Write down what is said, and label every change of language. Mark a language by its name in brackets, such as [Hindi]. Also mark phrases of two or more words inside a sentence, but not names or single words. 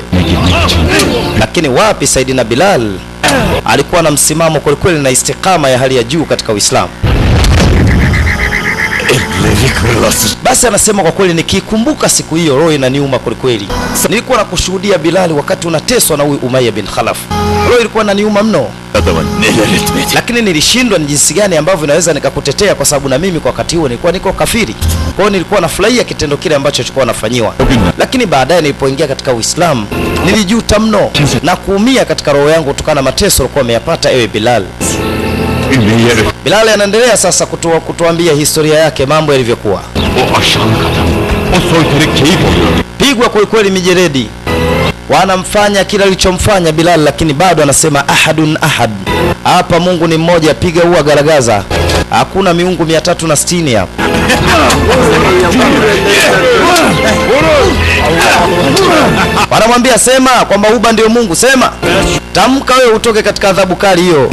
[Swahili] Lakini wapi, Saidina Bilal alikuwa na msimamo kweli na istiqama ya hali ya juu katika Uislamu. [Turkish] Elleri kırılasın. [Swahili] Basi anasema kwa kweli nikikumbuka siku hiyo roho inaniuma kweli kweli. Nilikuwa nakushuhudia Bilal wakati unateswa na huyu Umayya bin Khalaf. Roho ilikuwa inaniuma mno. [Turkish] Adama neler etmedi. [Swahili] Lakini nilishindwa ni jinsi gani ambavyo naweza nikakutetea kwa sababu na mimi kwa wakati huo nilikuwa niko kafiri. Kwa hiyo nilikuwa nafurahia kitendo kile ambacho kilikuwa nafanyiwa. Lakini baadaye nilipoingia katika Uislamu nilijuta mno na kuumia katika roho yangu kutokana na mateso alikuwa ameyapata ewe Bilal. Bilal anaendelea sasa kutuambia historia yake, mambo yalivyokuwa. [Turkish] O aşağılık adam, o soykırık keyif oluyor. [Swahili] Pigwa kweli kweli mijeredi, wanamfanya kila alichomfanya Bilal, lakini bado anasema [Arabic] أحد أحد. [Swahili] Hapa Mungu ni mmoja, piga huwa garagaza, hakuna miungu 360 hapa. Wanamwambia sema kwamba Uba ndio Mungu, sema, tamka wewe utoke katika adhabu kali hiyo.